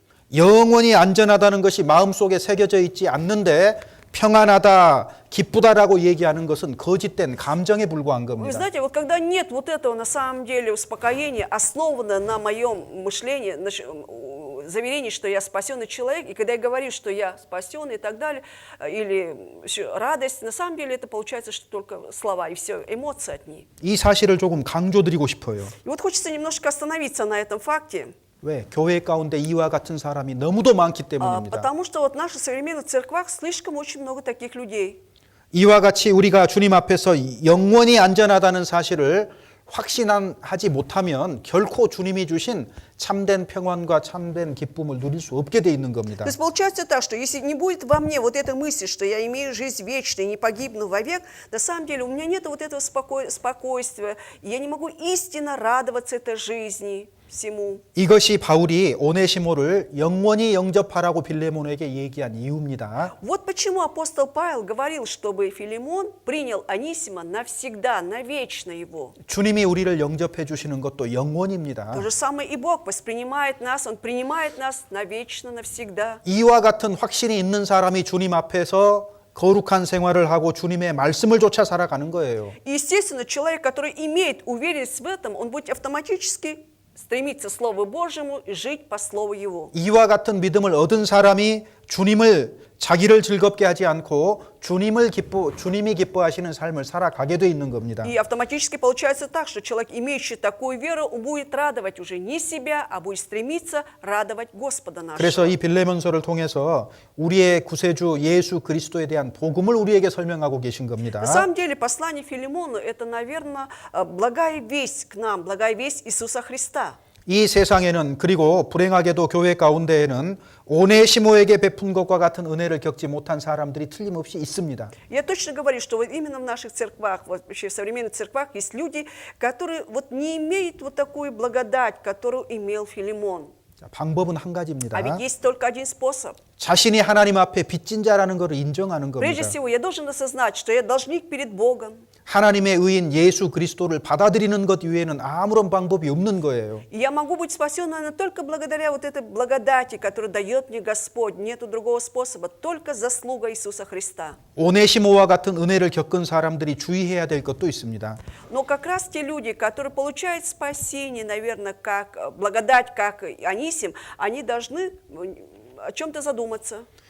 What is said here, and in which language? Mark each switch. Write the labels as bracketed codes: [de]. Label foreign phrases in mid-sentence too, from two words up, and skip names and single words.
[ko] 영원히 안전하다는 것이 마음속에 새겨져 있지 않는데 평안하다, 기쁘다라고 얘기하는 것은 거짓된 감정에 불과한 [ru] Вы [ko] 겁니다. [ru] знаете, вот когда нет вот этого на самом деле успокоения, основанного на моем мышлении, заверении, что я спасенный человек, и когда я говорю, что я спасенный и так далее, или радость, на самом деле это получается, что только слова и все, эмоции от них. [ko] 이 사실을 조금 강조드리고 싶어요. [ru] И вот хочется немножко остановиться на этом факте, [ko] 왜? 교회 가운데 이와 같은 사람이 너무도 많기 때문입니다. [ru] потому что вот в наших современных церквах слишком очень много таких людей. [ko] 이와 같이 우리가 주님 앞에서 영원히 안전하다는 사실을 확신하지 못하면 결코 주님이 주신 참된 평안과 참된 기쁨을 누릴 수 없게 돼 있는 겁니다. [ru] То есть получается так, что если не будет во мне вот этой мысли, что я имею жизнь вечную и не погибну вовек, на самом деле у меня нет вот этого спокойствия, и я не могу истинно радоваться этой жизни всему. [ko] 이것이 바울이 오네시모를 영원히 영접하라고 빌레몬에게 얘기한 이유입니다. [ru] Вот почему апостол Павел говорил, чтобы Филимон принял Анисима навсегда, навечно его. [ko] 주님이 우리를 영접해 주시는 것도 영원입니다. [ru] То же самое и Бог воспринимает нас, Он принимает нас навечно, навсегда. [ko] 이와 같은 확신이 있는 사람이 주님 앞에서 거룩한 생활을 하고 주님의 말씀을 쫓아 살아가는 거예요. [ru] И, естественно, человек, который имеет уверенность в этом, он будет автоматически стремиться к Слову Божьему и жить по Слову Его. [ko] 이와 같은 믿음을 얻은 사람이 자기를 즐겁게 하지 않고 주님이 기뻐하시는 삶을 살아가게 돼 있는 겁니다. [ru] И автоматически получается так, что человек, имеющий такую веру, он будет радовать уже не себя, а будет стремиться радовать Господа [ko] 그래서 [ru] нашего. [ko] 이 빌레몬서를 통해서 우리의 구세주 예수 그리스도에 대한 복음을 우리에게 설명하고 계신 겁니다. [ru] На самом деле, послание Филимону – это, наверное, благая весть к нам, благая весть Иисуса Христа. [ko] 이 세상에는 그리고 불행하게도 교회 가운데에는 오네시모에게 베푼 것과 같은 은혜를 겪지 못한 사람들이 틀림없이 있습니다. [ru] Я точно говорю, что вот именно в наших церквах, вот вообще в современных церквах есть люди, которые вот не имеют вот такую благодать, которую имел Филимон. [ko] 방법은 한 가지입니다. [ru] А ведь есть только один способ. [ko] 자신이 하나님 앞에 빚진 자라는 것을 인정하는 [ru] Прежде [ko] 겁니다. [ru] всего, я должен осознать, что я должник перед Богом. [ko] 하나님의 의인 예수 그리스도를 받아들이는 것 외에는 아무런 방법이 없는 거예요. [ru] И я могу быть спасен, наверное, только благодаря вот этой благодати, которую дает мне Господь. Нету другого способа, только заслуга Иисуса Христа. [ko] 오네시모와 같은 은혜를 겪은 사람들이 주의해야 될 것도 있습니다. [ru] Но как раз те люди, которые получают спасение, наверное, как благодать, как Анисим, они должны о чем-то задуматься.